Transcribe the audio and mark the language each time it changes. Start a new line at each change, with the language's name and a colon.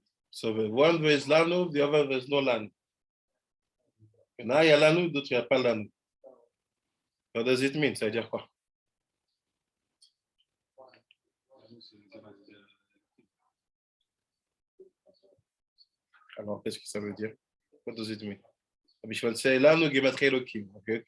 English: So the one there is lanu, the other there is no lanu. And now
French: il y a lanu, d'autres il n'y a pas lanu.
English: What does it mean?
French: Ça veut dire quoi? Alors, qu'est-ce que ça veut dire?
English: What does it mean?
Hebrew: בשביל שלנו גימטרי אלוקים, אוקיי?